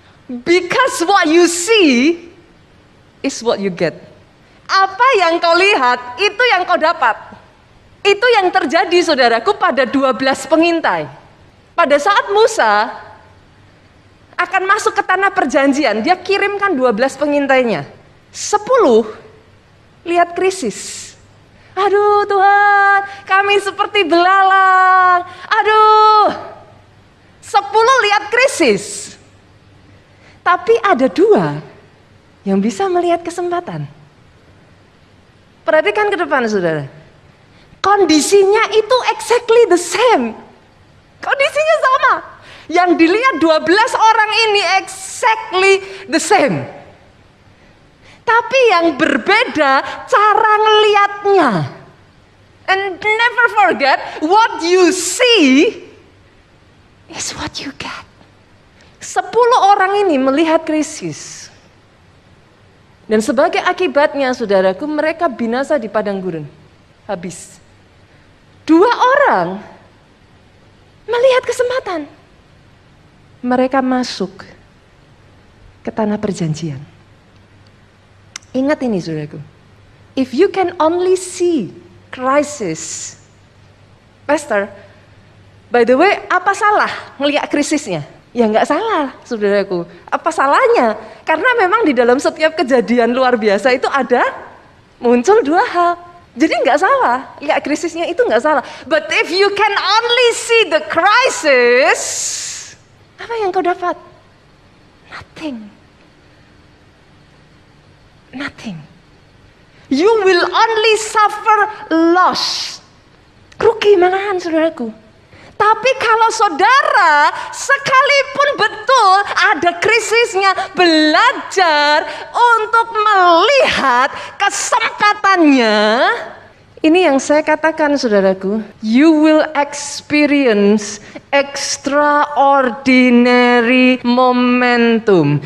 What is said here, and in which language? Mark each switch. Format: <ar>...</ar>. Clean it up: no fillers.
<en>Because what you see is what you get.</en> <id>Apa yang kau lihat, itu yang kau dapat. Itu yang terjadi, saudaraku, pada 12 pengintai. Pada saat Musa akan masuk ke tanah perjanjian, dia kirimkan 12 pengintainya. 10 lihat krisis. Aduh Tuhan, kami seperti belalang. Aduh. 10 lihat krisis. Tapi ada 2 yang bisa melihat kesempatan. Perhatikan ke depan, saudara. Kondisinya itu</id> <en>exactly the same.</en> <id>Kondisinya sama. Yang dilihat 12 orang ini</id> <en>exactly the same.</en> <id>Tapi yang berbeda cara ngelihatnya.</id> <en>And never forget, what you see is what you get.</en> <id>10 orang ini melihat krisis. Dan sebagai akibatnya, saudaraku, mereka binasa di padang gurun. Habis. 2 orang melihat kesempatan. Mereka masuk ke tanah perjanjian. Ingat ini, saudaraku.</id> <en>If you can only see crisis.</en> <id>Pastor,</id> <en>by the way,</en> <id>apa salah ngelihat krisisnya? Ya nggak salah, saudaraku. Apa salahnya? Karena memang di dalam setiap kejadian luar biasa itu ada muncul 2 hal. Jadi nggak salah, lihat krisisnya itu nggak salah.</id> <en>But if you can only see the crisis,</en> <id>apa yang kau dapat?</id> <en>Nothing. Nothing. You will only suffer loss.</en> <id>Rugi malahan, saudaraku. Tapi kalau saudara sekalipun betul ada krisisnya, belajar untuk melihat kesempatannya. Ini yang saya katakan, saudaraku.</id> <en>You will experience extraordinary momentum.</en>